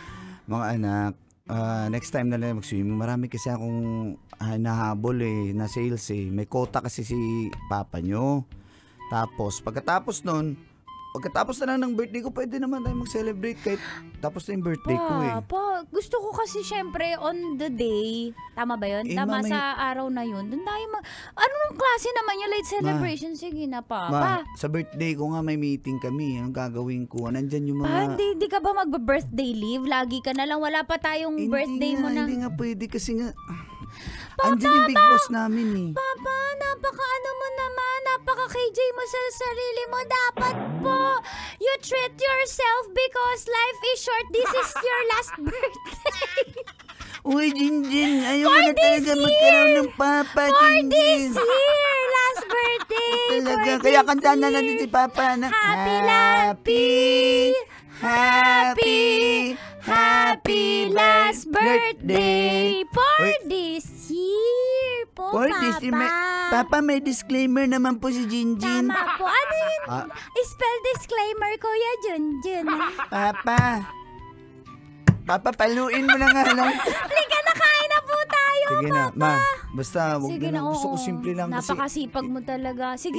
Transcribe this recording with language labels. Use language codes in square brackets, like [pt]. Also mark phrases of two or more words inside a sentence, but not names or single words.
[tl] Mga anak, [en] next time [tl] na lang mag-swimming. Marami kasi akong nahabol na sales May quota kasi si papa nyo. Tapos, pagkatapos na lang ng birthday ko, pwede naman tayo mag-celebrate kahit tapos na yung birthday ko Gusto ko kasi syempre [en] on the day, [tl] tama ba yun? Tama sa araw na yun. Doon tayo anong klase naman yung late celebration? Sige na, Papa. Sa birthday ko nga may meeting kami. Anong gagawin ko? Nandyan yung mga... Hindi ka ba mag- [en] birthday leave? [tl] Lagi ka na lang. Wala pa tayong birthday mo na. Hindi nga pwede kasi nga... Andyan yung big boss namin Papa, napaka-ano mo naman. Napaka-KJ mo sa sarili mo. Dapat po, [en] you treat yourself because life is short. This is your last birthday. [tl] Uy, Jinjin, ayaw mo na talaga magkaroon ng papa, [en] For Jinjin. this year, last birthday. [tl] Talaga, kaya kanta na natin si papa na [en] Happy last birthday for this year po, For Papa. this year, Papa, [tl] may disclaimer naman po si Jinjin. Tama po. Ano yun? [en] Spell disclaimer, Kuya Junjun. [tl] Papa, paluin mo na nga lang. Halika na, kain na po tayo, Sige na, Papa. basta wag Sige na, gusto ko simple lang kasi. Napakasipag mo talaga. Sige.